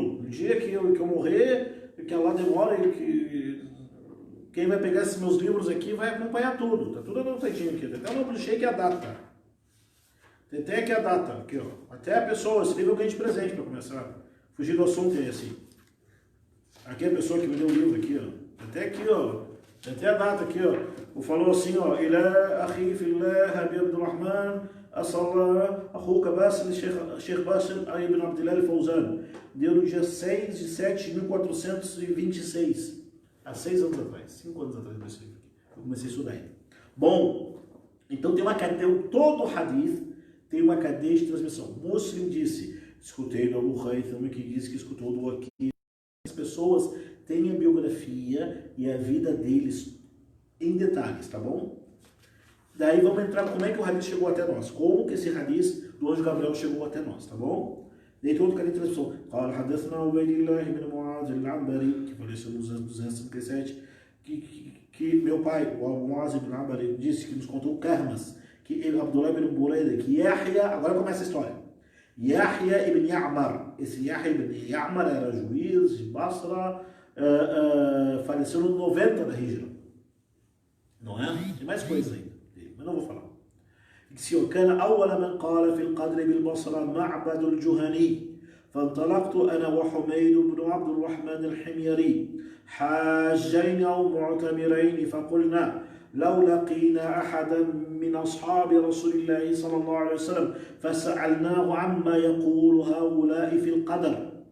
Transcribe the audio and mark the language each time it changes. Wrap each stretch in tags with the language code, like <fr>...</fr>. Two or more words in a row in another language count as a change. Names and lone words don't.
<pt>No dia que eu morrer, que Allah demora, quem vai pegar esses meus livros aqui vai acompanhar tudo, tá tudo anotadinho aqui, até o nome do sheik e a data. Tem até aqui a data, aqui ó, até a pessoa, esse livro eu ganhei de presente para começar. Fugir do assunto é assim. Aqui é a pessoa que me deu o livro aqui, ó. Até aqui, ó. Até a data aqui, ó. Falou assim, ó.</pt> <ar>إلى أخي في الله حبيب عبد الرحمن أسلى أخوك باسم شيخ باسم بن عبد الله الفوزان.</ar> <pt>Deu no dia 6 de 7 de 1426. Há 6 anos atrás. 5 anos atrás desse livro aqui. Eu comecei a estudar ele. Bom, então tem uma cadeia, todo o hadith tem uma cadeia de transmissão. Muslim disse... Escutei do Abu Khaythama que disse que escutou do Waqi'. As pessoas têm a biografia e a vida deles em detalhes, tá bom? Daí vamos entrar como é que o hadith chegou até nós. Como que esse hadith do anjo Gabriel chegou até nós, tá bom? Daí tem outro cadê de transmissão.</pt> <ar>قال حدثنا</ar> <pt>Ubaydillah ibn Mu'adh al-Anbari, que faleceu nos anos 237, que meu pai, o Mu'adh ibn al-Anbari, disse que nos contou o Kahmas, que Abdullah ibn Buraida, que Yahya, agora começa a história. Yahya ibn Ya'mar. Esse Yahya ibn Ya'mar era juiz de Basra, faleceu no 90 da Hijra. Não é? Tem mais coisas ainda, mas não vou falar.</pt> <ar>كان أول من قال في القدر بالبصرة معبد الجهني فانطلقت أنا وحميد بن عبد الرحمن الحميري حاجين أو معتمرين فقلنا لو لقينا أحدا من أصحاب رسول الله صلى الله عليه وسلم فسألناه عما يقول هؤلاء في القدر</ar>